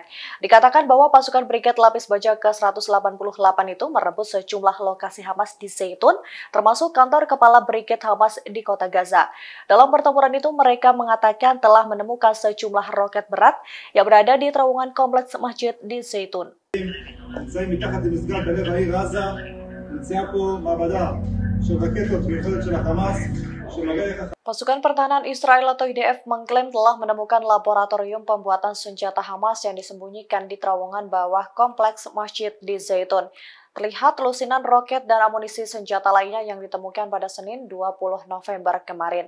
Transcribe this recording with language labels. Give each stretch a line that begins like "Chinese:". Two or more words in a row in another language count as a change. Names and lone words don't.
Indonesian: Dikatakan bahwa pasukan Brigade Lapis Baja ke-188 itu merebut sejumlah lokasi Hamas di Zaitun, termasuk kantor kepala Brigade Hamas di kota Gaza. Dalam pertempuran itu, mereka mengatakan telah menemukan sejumlah roket berat yang berada di terowongan kompleks masjid di Zaitun.
Hebrew: נמצאים מתחת למסגד בלב העיר עזה, נמצאה פה מעבדה של רקטות ויכולת של החמאס, שמראה איך...
Indonesian: Pasukan Pertahanan Israel atau IDF mengklaim telah menemukan laboratorium pembuatan senjata Hamas yang disembunyikan di terowongan bawah kompleks masjid di Zaitun. Terlihat lusinan roket dan amunisi senjata lainnya yang ditemukan pada Senin 20 November kemarin.